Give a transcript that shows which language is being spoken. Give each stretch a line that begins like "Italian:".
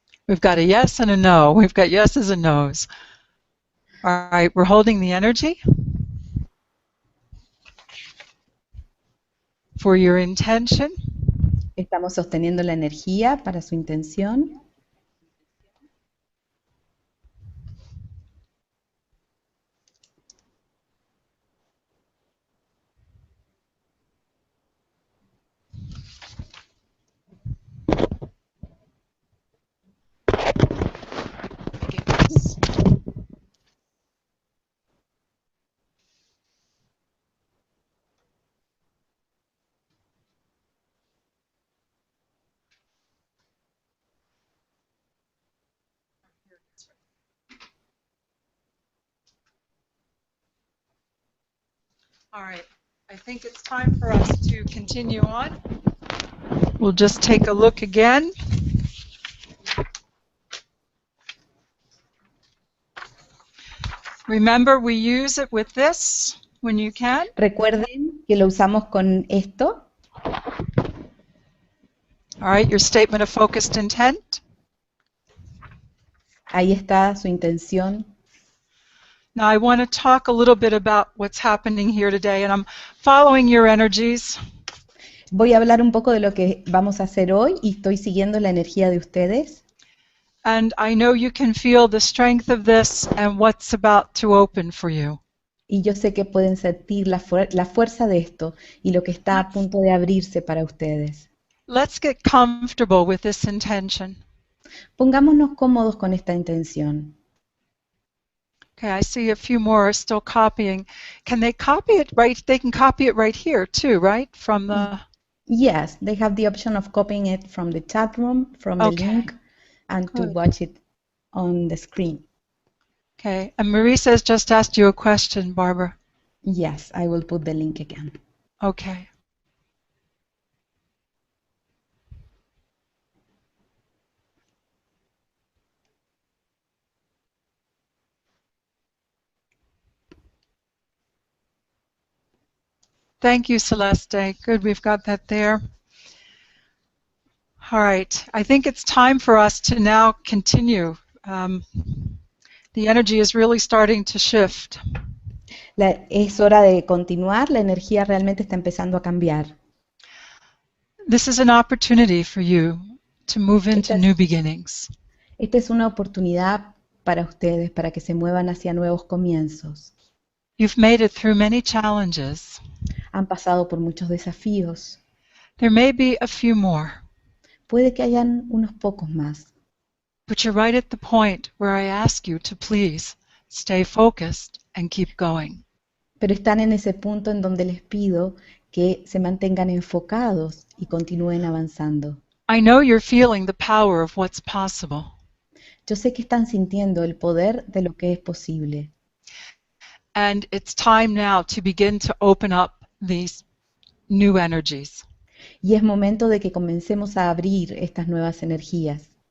English: We've got a yes and a no. We've got yeses and nos. All right, we're holding the energy for your intention.
Spanish: Estamos sosteniendo la energía para su intención.
English: All right. I think it's time for us to continue on. We'll just take a look again. Remember, we use it with this when you can.
Spanish: Recuerden que lo usamos con esto.
English: All right, your statement of focused intent.
Spanish: Ahí está su intención.
English: Now, I want to talk a little bit about what's happening here today, and I'm following your energies.
Spanish: Voy a hablar un poco de lo que vamos a hacer hoy y estoy siguiendo la energía de ustedes.
English: And I know you can feel the strength of this and what's about to open for you.
Spanish: Y yo sé que pueden sentir la fuerza de esto y lo que está a punto de abrirse para ustedes.
English: Let's get comfortable with this intention.
Spanish: Pongámonos cómodos con esta intención.
English: Okay, I see a few more are still copying. Can they copy it right? They can copy it right here too, right? From the... Yes, they have the option of copying it from the chat room, from the link, and to Good. watch it on the screen. Okay, and Marisa has just asked you a question, Barbara. Yes, I will put the link again. Okay. Thank you, Celeste. Good, we've got that there. All right, I think it's time for us to now continue. The energy is really starting to shift.
Spanish: Es hora de continuar, la energía realmente está empezando a cambiar.
English: This is an opportunity for you to move into new beginnings.
Spanish: Esta es una oportunidad para ustedes, para que se muevan hacia nuevos comienzos.
English: You've made it through many challenges.
Spanish: Han pasado por muchos desafíos.
English: There may be a few more.
Spanish: Puede que hayan unos pocos más.
English: But you're right at the point where I ask you to please stay focused and keep going.
Spanish: Pero están en ese punto en donde les pido que se mantengan enfocados y continúen avanzando.
English: I know you're feeling the power of what's possible.
Spanish: Yo sé que están sintiendo el poder de lo que es posible.
English: And it's time now to begin to open up these new energies.
Spanish: Y es momento de que comencemos a abrir estas nuevas energías.